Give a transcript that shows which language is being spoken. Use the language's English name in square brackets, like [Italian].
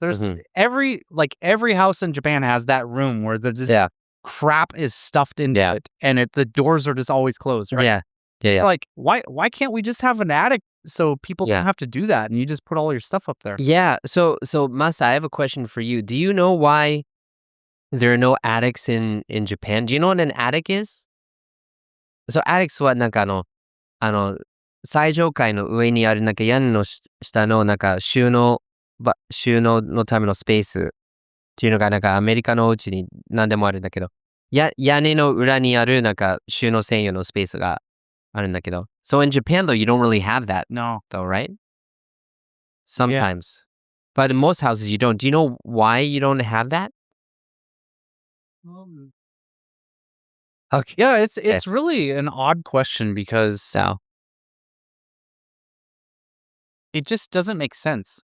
[English] There's every house in Japan has that room where the crap is stuffed into it and the doors are just always closed, right? Yeah. Yeah. Like why can't we just have an attic so people don't have to do that and you just put all your stuff up there? Yeah. So Masa, I have a question for you. Do you know why there are no attics in Japan? Do you know what an attic is? [Japanese] So attics はなんか最上階の上にあるなんか屋根の下のなんか収納のためのスペースっていうのがなんかアメリカのお家に何でもあるんだけど、屋根の裏にあるなんか収納専用のスペースがあるんだけど。 [English] So in Japan though, you don't really have that. No. Though, right? Sometimes. But in most houses you don't. Do you know why you don't have that? Okay. Yeah, it's really an odd question because it just doesn't make sense.